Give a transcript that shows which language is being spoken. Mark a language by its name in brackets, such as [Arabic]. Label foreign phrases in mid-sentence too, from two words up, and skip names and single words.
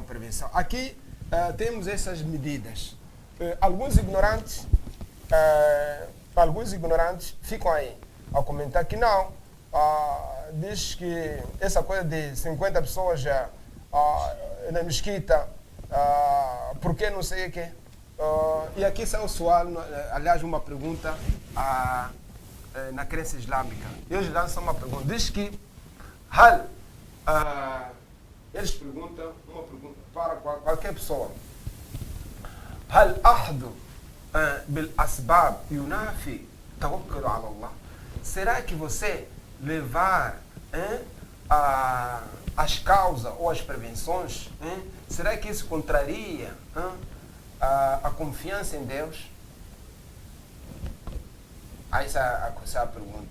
[Portuguese] Aqui temos essas medidas. Alguns ignorantes ficam aí a comentar que não, diz que essa coisa de 50 pessoas na mesquita, porque não sei o quê. E aqui sai o sual, aliás, uma pergunta na crença islâmica. Eles lançam uma pergunta. Diz que eles perguntam uma pergunta para qualquer pessoa. [Arabic] هل أحد بالأسباب ينافي توكل على الله? [Portuguese] Será que você levar as causas ou as prevenções, será que isso contraria a confiança em Deus? Essa é a pergunta.